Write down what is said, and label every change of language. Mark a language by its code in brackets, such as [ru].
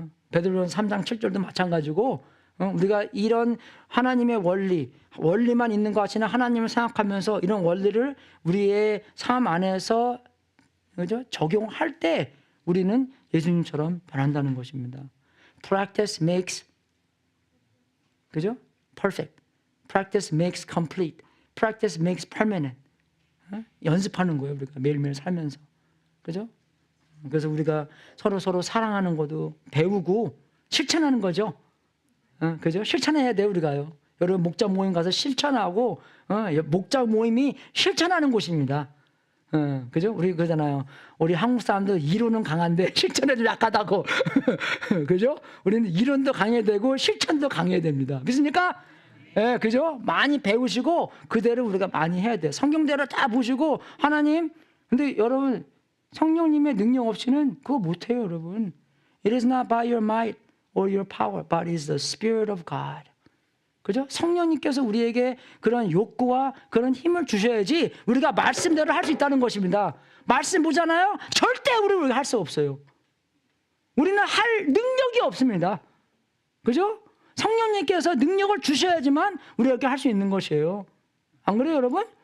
[ko] 베드로전서 3장 7절도 마찬가지고, 우리가 이런 하나님의 원리만 있는 것 같이는 하나님을 생각하면서 이런 원리를 우리의 삶 안에서, 그죠? 적용할 때 우리는 예수님처럼 변한다는 것입니다. [en] Practice makes, [ko] 그죠? [en] Perfect. Practice makes complete. Practice makes permanent. [ko] 연습하는 거예요, 우리가 매일매일 살면서. 그죠? 그래서 우리가 서로 사랑하는 것도 배우고 실천하는 거죠. 그죠? 실천해야 돼요, 우리가요. 여러분, 목자 모임 가서 실천하고, 목자 모임이 실천하는 곳입니다. 그죠? 우리 그러잖아요. 우리 한국 사람들 이론은 강한데 실천에 좀 약하다고. 그죠? 우리는 이론도 강해야 되고 실천도 강해야 됩니다. 믿습니까? 예, 그죠? 많이 배우시고 그대로 우리가 많이 해야 돼요. 성경대로 다 보시고 하나님, 근데 여러분 성령님의 능력 없이는 그거 못해요, 여러분. [en] It is not by your might or your power, but it is the Spirit of God. [ko] 그죠? 성령님께서 우리에게 그런 욕구와 그런 힘을 주셔야지 우리가 말씀대로 할 수 있다는 것입니다. 말씀 보잖아요? 절대 우리가 할 수 없어요. 우리는 할 능력이 없습니다. 그죠? 성령님께서 능력을 주셔야지만 우리가 할 수 있는 것이에요. 안 그래요, 여러분?